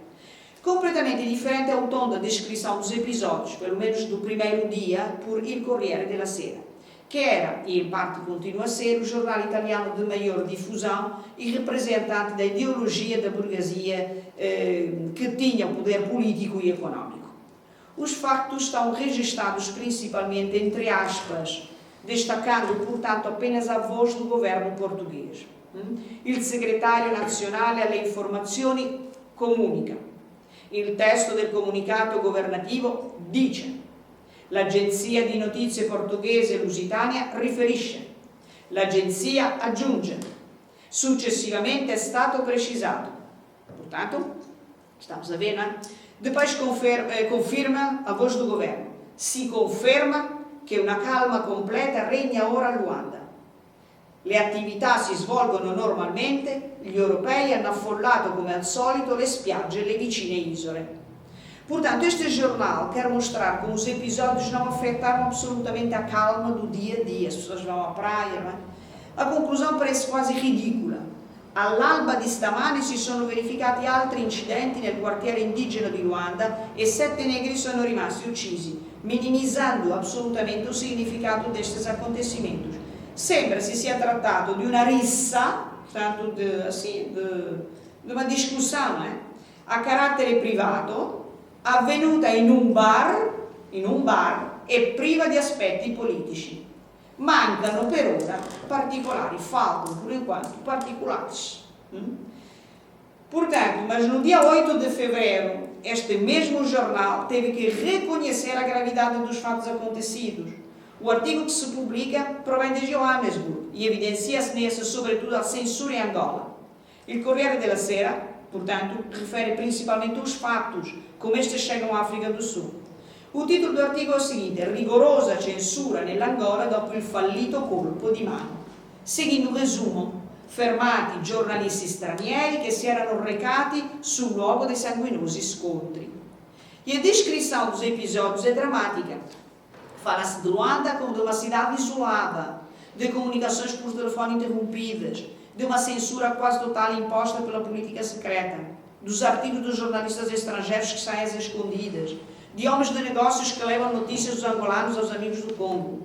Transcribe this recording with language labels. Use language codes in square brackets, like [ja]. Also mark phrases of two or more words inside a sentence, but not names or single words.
[pt] Completamente diferente é o tom da descrição dos episódios, pelo menos do primeiro dia, por Il Corriere della Sera, que era, e em parte continua a ser, o jornal italiano de maior difusão e representante da ideologia da burguesia que tinha o poder político e económico. Os factos estão registados principalmente entre aspas, destacando, portanto, apenas a voz do governo português. [it] Il segretario nazionale alle informazioni comunica. Il testo del comunicato governativo dice. L'agenzia di notizie portoghese Lusitania riferisce. L'agenzia aggiunge. Successivamente è stato precisato. [pt] Portanto, estamos a ver, não é? Depois confirma a voz do governo. [it] Si conferma che una calma completa regna ora a Luanda. Le attività si svolgono normalmente, gli europei hanno affollato come al solito le spiagge e le vicine isole. [pt] Portanto, este jornal quer mostrar como os episódios não afetaram absolutamente a calma do dia a dia. As pessoas vão à praia, não é? A conclusão parece quase ridícula. [it] All'alba di stamane si sono verificati altri incidenti nel quartiere indigeno di Luanda e 7 negri sono rimasti uccisi, minimizzando assolutamente [pt] o significato destes acontecimentos. [it] Sembra si sia trattato di una rissa, portanto, di una discussione a carattere privato, avvenuta in un bar e priva di aspetti politici. Mancano per ora particolari, [pt] faltam por enquanto particulares. Portanto, mas no dia 8 de fevereiro, este mesmo jornal teve que reconhecer a gravidade dos fatos acontecidos. O artigo que se publica provém de Johannesburg e evidencia-se nesse, sobretudo, a censura em Angola. Il Corriere della Sera, portanto, refere principalmente os fatos, como estes chegam à África do Sul. [it] O titolo [pt] do artigo [it] è il seguente: rigorosa censura nell'Angola dopo il fallito colpo di mano. Seguindo un resumo, fermati giornalisti stranieri che si erano recati sul luogo dei sanguinosi scontri. [pt] E a descrição dos episódios é dramática. Fala-se de Luanda como de uma cidade isolada, de comunicações por telefone interrompidas, de uma censura quase total imposta pela política secreta, dos artigos dos jornalistas estrangeiros que saem às escondidas, de homens de negócios que levam notícias dos angolanos aos amigos do Congo.